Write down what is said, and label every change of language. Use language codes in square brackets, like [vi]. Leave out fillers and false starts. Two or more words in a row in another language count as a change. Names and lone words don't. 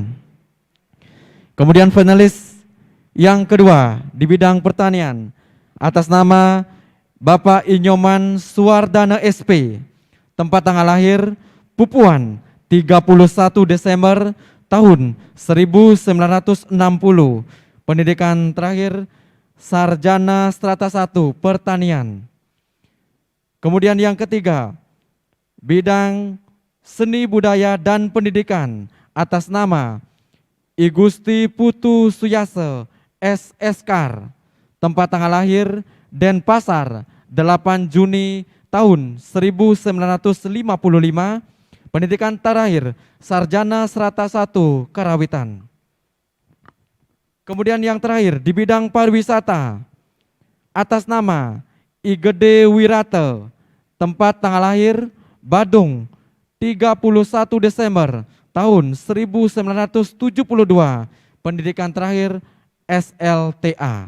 [id] Kemudian panelis yang kedua di bidang pertanian atas nama Bapak Inyoman Suwardana SP, tempat tanggal lahir Pupuan 31 Desember tahun 1960, pendidikan terakhir Sarjana Strata 1 Pertanian. Kemudian yang ketiga, bidang seni budaya dan pendidikan atas nama I Gusti Putu Suyase SSK, tempat tanggal lahir Denpasar 8 Juni tahun 1955, pendidikan terakhir Sarjana Strata 1 Karawitan. Kemudian yang terakhir di bidang pariwisata atas nama I Gede Wirate, tempat tanggal lahir Badung 31 Desember tahun 1972, pendidikan terakhir SLTA.